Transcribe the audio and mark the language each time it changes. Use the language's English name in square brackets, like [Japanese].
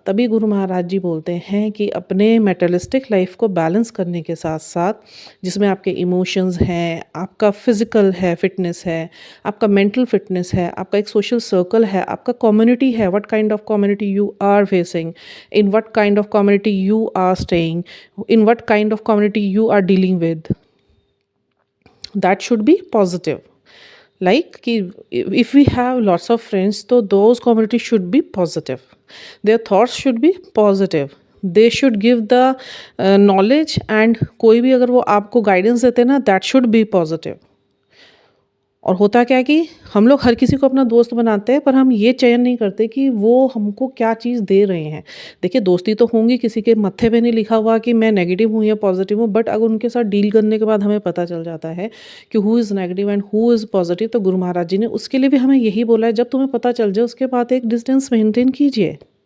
[Hindi] तभी गुरु महाराज जी बोलते हैं कि अपने मेटलिस्टिक लाइफ को बैलेंस करने के साथ साथ, जिसमें आपके इमोशंस हैं, आपका फिज़िकल है फिटनेस है, आपका मेंटल फिटनेस है, आपका एक सोशल सर्कल है, आपका कम्युनिटी है, [English] What kind of community you are facing, in what kind of community you are staying, in what kind of community you are dealing with, that should be positive. Like कि if we have lots of friends, तो those communities should be positive, their thoughts should be positive, they should give the knowledge, and [Hindi] कोई भी अगर वो आपको guidance देते हैं ना, [English] that should be positive। [Hindi] और होता क्या है कि हम लोग हर किसी को अपना दोस्त बनाते हैं, पर हम ये चयन नहीं करते कि वो हमको क्या चीज़ दे रहे हैं। देखिए, दोस्ती तो होंगी, किसी के मत्थे पे नहीं लिखा हुआ कि मैं नेगेटिव हूँ या पॉजिटिव हूँ, बट अगर उनके साथ डील करने के बाद हमें पता चल जाता है कि [English] who is negative and who is positive, [Hindi] तो गुरु महाराज जी ने उसके लिए भी हमें यही बोला है, जब तुम्हें पता चल जाए उसके बाद एक डिस्टेंस मेंटेन कीजिए।